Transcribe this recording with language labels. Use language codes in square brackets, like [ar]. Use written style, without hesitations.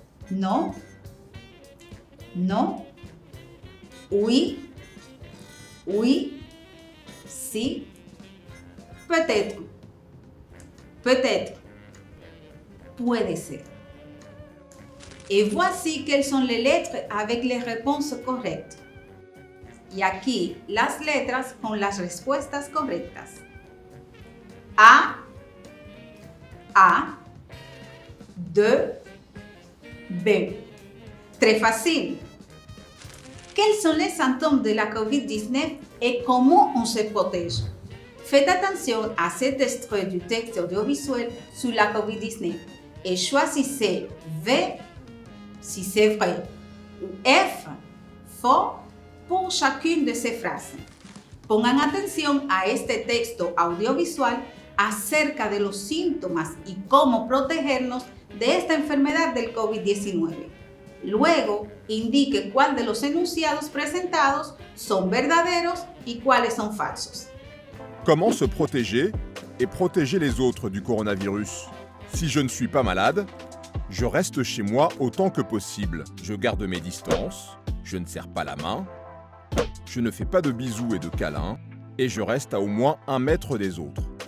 [fr] Non. Non. Oui. Oui. Si. Peut-être. Peut-être. [es] Puede ser. [fr] Et voici quelles sont les lettres avec les réponses correctes. [es] Y aquí las letras con las respuestas correctas. A. A. 2. B. Très facile. [fr] Quels sont les symptômes de la COVID-19 et comment on se protège? Faites attention à cet extrait du texte audiovisuel sur la COVID-19 et choisissez V si c'est vrai ou F faux por chacune de ces frases. [es] Pongan atención a este texto audiovisual acerca de los síntomas y cómo protegernos de esta enfermedad del COVID-19. Luego, indique cuál de los enunciados presentados son verdaderos y cuáles son falsos. [fr] Comment se protéger et protéger les autres du coronavirus? Si je ne suis pas malade, je reste chez moi autant que possible. Je garde mes distances, je ne serre pas la main, je ne fais pas de bisous et de câlins, et je reste à au moins 1 mètre des autres.